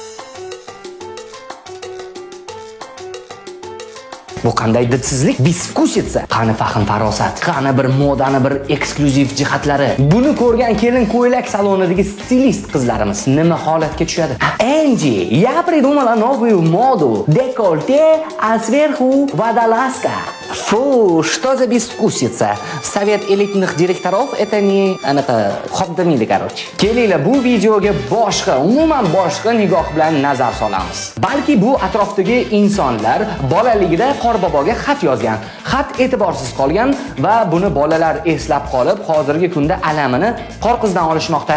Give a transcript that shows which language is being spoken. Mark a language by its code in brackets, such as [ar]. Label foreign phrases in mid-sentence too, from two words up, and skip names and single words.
[uz] Bu qanday didsizlik, bizvkusitsa, qani fahm farosat, qani bir modani bir eksklyuziv jihatlari. Buni ko'rgan kelin ko'ylak salonidagi stilist qizlarimiz nima holatga tushadi? [ru] Angie, я придумала новую моду. Декольте, а сверху водолазка. Фу, что за безвкусица? Совет элитных директоров это не [uz] anaqa xodimiydi, [ru] короче. [uz] Kelinglar bu videoga boshqa, umuman boshqa nigoh bilan nazar solamiz. Balki bu atrofdagi insonlar bolaligida Qorboboga xat yozgan, xat e'tiborsiz qolgan va buni bolalar eslab qolib, hozirgi kunda alamini qor qizdan olishmoqda.